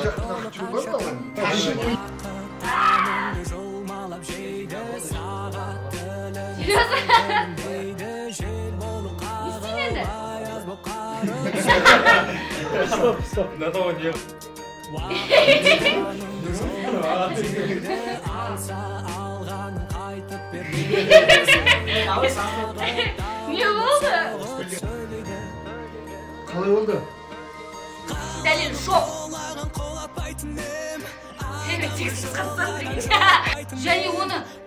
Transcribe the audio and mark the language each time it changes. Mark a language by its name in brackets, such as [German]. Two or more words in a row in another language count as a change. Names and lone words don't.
[Kazakh] таңымды жұлмалап жейді сағат тілі жел болып қағып аяз болып қарып [Russian] Стоп, на того не. [Kazakh] алса алғанын қайтып бер Не болды? Қалай болды? Дәлел жоқ. Тексіз қазақ деген. Және оны...